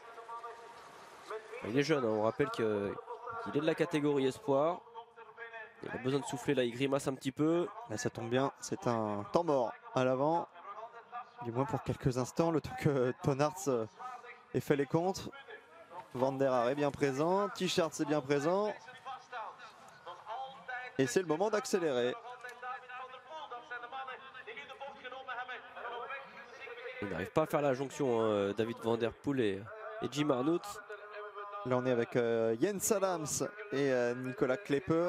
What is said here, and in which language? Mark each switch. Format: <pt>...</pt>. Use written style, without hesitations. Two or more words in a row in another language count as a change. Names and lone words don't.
<fr>Il est jeune, hein. On rappelle qu'il est de la catégorie espoir. Il a besoin de souffler là, il grimace un petit peu. Là ça tombe bien, c'est un temps mort à l'avant. Du moins pour quelques instants, le temps que Tonarts ait fait les comptes. Van der Haar est bien présent, T-Shirts est bien présent. Et c'est le moment d'accélérer. Il n'arrive pas à faire la jonction, hein, David Van Der Poel et Jim Arnouts. Là on est avec Jens Adams et Nicolas Kleppe.</fr>